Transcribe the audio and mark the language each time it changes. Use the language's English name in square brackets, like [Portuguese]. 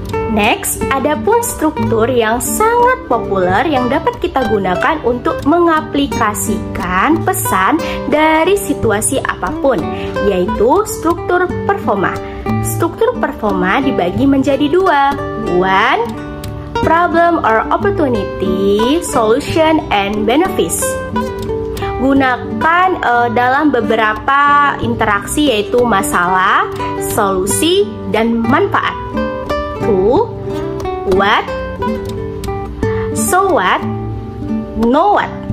[Indonesian] Next, adapun struktur yang sangat populer yang dapat kita gunakan untuk mengaplikasikan pesan dari situasi apapun, yaitu struktur performa. Struktur performa dibagi menjadi 2. 1. [English] Problem or opportunity, solution and benefits. [Indonesian] Gunakan dalam beberapa interaksi, yaitu masalah, solusi, dan manfaat. [English] 2. What, so what, know what.